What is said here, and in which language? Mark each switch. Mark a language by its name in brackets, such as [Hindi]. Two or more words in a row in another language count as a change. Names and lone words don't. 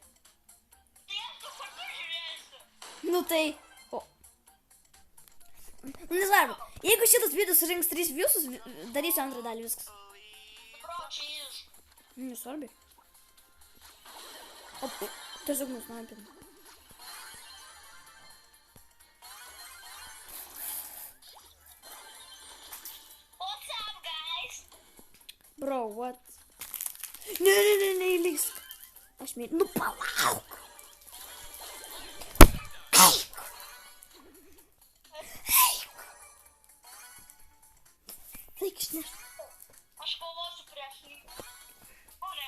[Lithuanian] Tai aš tu kartu žiūrėsiu. Nu tai... O. Nu, nesvarbu. Jeigu šitas video surinks 3 viewsus, darysiu antrą dalį, viskas. Nu, bro, čia iš. Nesvarbi. O, tiesiog nusnaipino. [English] What's up, guys? Bro, what? [Lithuanian] Ne, įlįsk. Aš mėg... Nu, palauk. Eik, šneš. Aš kovosiu prieš jį. O ne.